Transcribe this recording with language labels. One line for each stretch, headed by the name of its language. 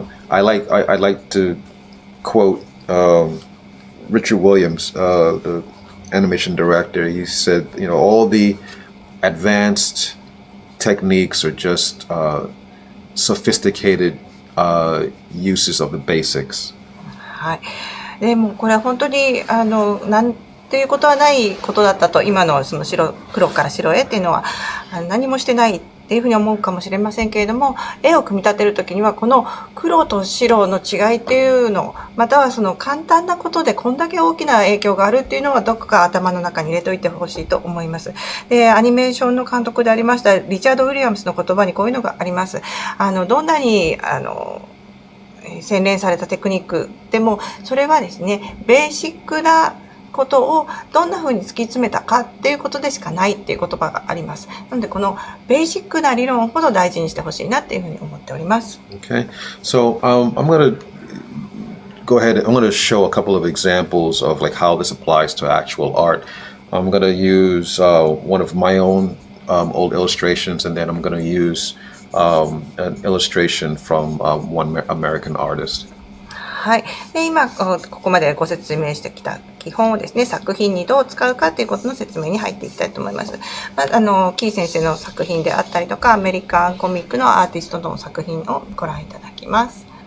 English: I like to quote Richard Williams, the animation director. He said, all the advanced techniques are just sophisticated uses of the basics.
Japanese: はい。でもこれは本当になんていうことはないことだったと、今のその黒から白へっていうのは何もしてないっていうふうに思うかもしれませんけれども、絵を組み立てるときにはこの黒と白の違いっていうの、またはその簡単なことでこんだけ大きな影響があるっていうのはどこか頭の中に入れといてほしいと思います。で、アニメーションの監督でありましたリチャード・ウィリアムスの言葉にこういうのがあります。どんなに洗練されたテクニックでも、それはですね、ベーシックなことをどんな風に突き詰めたかっていうことでしかないっていう言葉があります。なのでこのベーシックな理論ほど大事にしてほしいなっていうふうに思っております。
English: Okay, so I'm going to go ahead. I'm going to show a couple of examples of like how this applies to actual art. I'm going to use one of my own old illustrations, and then I'm going to use an illustration from one American artist.
Japanese: はい。で、今ここまでご説明してきた基本をですね、作品にどう使うかということの説明に入っていきたいと思います。キー先生の作品であったりとか、アメリカンコミックのアーティストの作品をご覧いただきます。